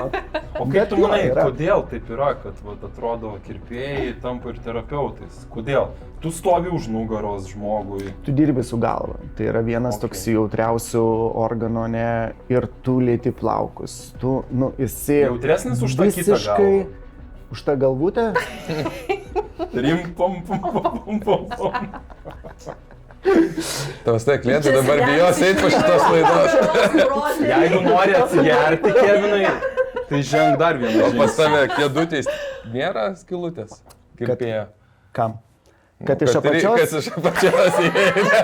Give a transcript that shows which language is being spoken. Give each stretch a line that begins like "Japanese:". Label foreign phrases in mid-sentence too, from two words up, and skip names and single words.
Lithuanian: O kaip tu manai, kodėl taip yra, kad atrodo kirpėjai tampa ir terapeutais? Kodėl? Tu stovi už nugaros žmogui. Tu dirbi su galva. Tai yra vienas toks jautriausių organų, ne, ir tu lieti plaukus. Tu, esi Jautresnis už tą kitą visiškai galvą. už tą galvutę. Rim, pom, pom, pom, pom, pom. Tavas tai klientai dabar bijos eiti po šitos laidos. Jeigu nori atsigerti, Kevinai, tai ženg dar vieną O pas žingsnį. tave kėdutės nėra skilutės? Kirpėjo. Kam? Kad iš apačios? Kad iš apačios įeina.